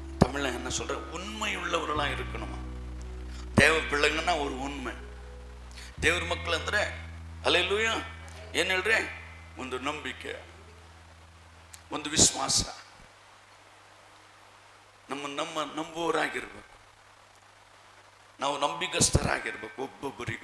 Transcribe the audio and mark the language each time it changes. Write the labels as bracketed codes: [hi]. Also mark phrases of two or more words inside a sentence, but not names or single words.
[ta] தமிழ்ல என்ன சொல்ற, உண்மை உள்ளவர்களா இருக்கணுமா. தேவ பிள்ளைங்கன்னா ஒரு உண்மை. [kn] ದೇವ್ರ ಮಕ್ಕಳು ಅಂದ್ರೆ ಹಲ್ಲೆಲೂಯ ಏನು ಹೇಳ್ರಿ, ಒಂದು ನಂಬಿಕೆ, ಒಂದು ವಿಶ್ವಾಸ, ನಂಬುವವರಾಗಿರ್ಬೇಕು. ನಾವು ನಂಬಿಗಸ್ತರಾಗಿರ್ಬೇಕು ಒಬ್ಬೊಬ್ಬರಿಗೂ.